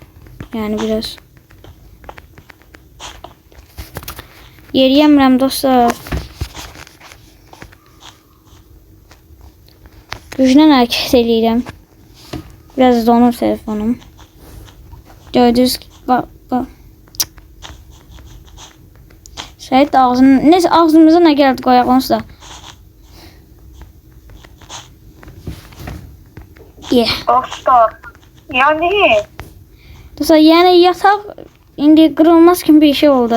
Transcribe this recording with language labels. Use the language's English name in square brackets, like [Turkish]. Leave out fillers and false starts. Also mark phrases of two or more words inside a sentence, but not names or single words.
[Azerbaijani] Yani biraz. Yeriyəmirəm dostlar. Güclə hərəkət edirəm. Biraz donur telefonum. Gördünüz ki, bak. Sait ağzını, neyse ağzımıza ne geldi koyaq onsuz da. Dostlar, Yani Dostlar yani yatak indi kırılmaz kimi bir şey oldu.